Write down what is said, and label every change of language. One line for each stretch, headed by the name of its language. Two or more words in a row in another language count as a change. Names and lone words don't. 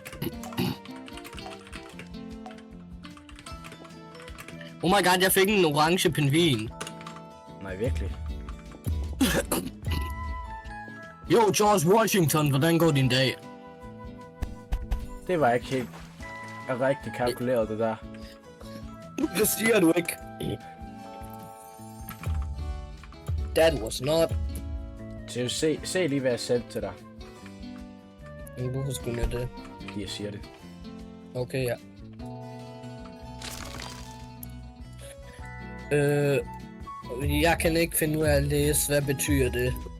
English: Oh my god,
Danish: jeg fik en orange pingvin. Nej, virkelig. Jo, George Washington, hvordan går din dag? Det var ikke helt rigtig kalkuleret, det der. Det siger du ikke.
English: That was not.
Danish: Så se lige, hvad jeg sendte til dig. Hvorfor skulle jeg det? Fordi jeg siger det. Okay, ja. Jeg kan ikke finde ud af at læse, hvad betyder det?